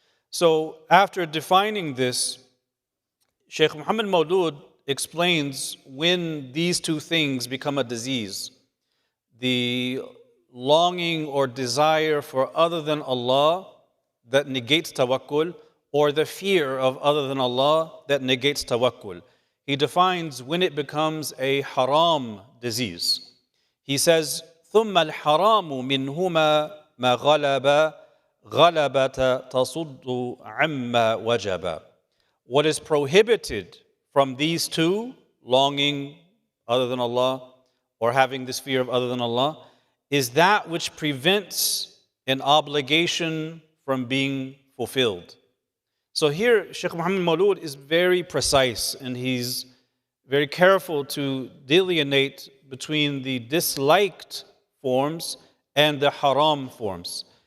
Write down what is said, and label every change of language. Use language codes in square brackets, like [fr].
[en] So after defining this, Sheikh Muhammad Maulud explains when these two things become a disease. The longing or desire for other than Allah that negates tawakkul, or the fear of other than Allah that negates tawakkul. He defines when it becomes a haram disease. He says, [ar] ثُمَّ الْحَرَامُ مِنْهُمَا مَا غَلَبَ غَلَبَةَ تَصُدُّ عَمَّا وَجَبَ. [en] What is prohibited from these two, longing other than Allah or having this fear of other than Allah, is that which prevents an obligation from being fulfilled. So here, Sheikh Muhammad Maulud is very precise, and he's very careful to delineate between the disliked forms and the haram forms.